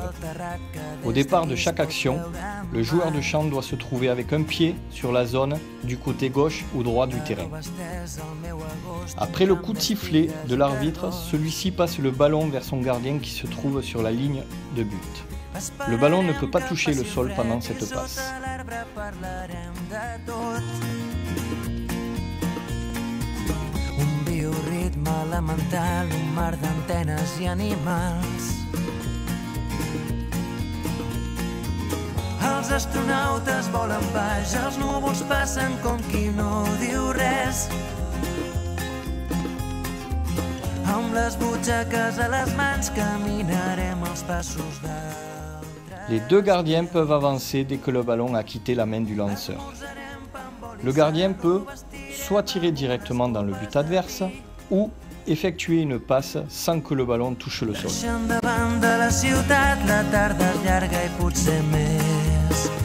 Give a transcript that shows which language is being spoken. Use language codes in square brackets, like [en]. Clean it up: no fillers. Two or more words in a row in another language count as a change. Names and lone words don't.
[fr] Au départ de chaque action, le joueur de champ doit se trouver avec un pied sur la zone du côté gauche ou droit du terrain. Après le coup de sifflet de l'arbitre, celui-ci passe le ballon vers son gardien qui se trouve sur la ligne de but. Le ballon ne peut pas toucher le sol pendant cette passe. [ca] Ritme elemental, un mar d'antenes i animals. Els astronautes volen baix, els núvols passen com qui no diu res. Amb les butxaques a les mans caminarem els passos d'altres. [fr] Les 2 gardiens peuvent avancer dès que le ballon a quitté la main du lanceur. Le gardien peut soit tirer directement dans le but adverse ou effectuer une passe sans que le ballon touche le sol. [ca] Davant de la ciutat, la tarda és llarga i potser més.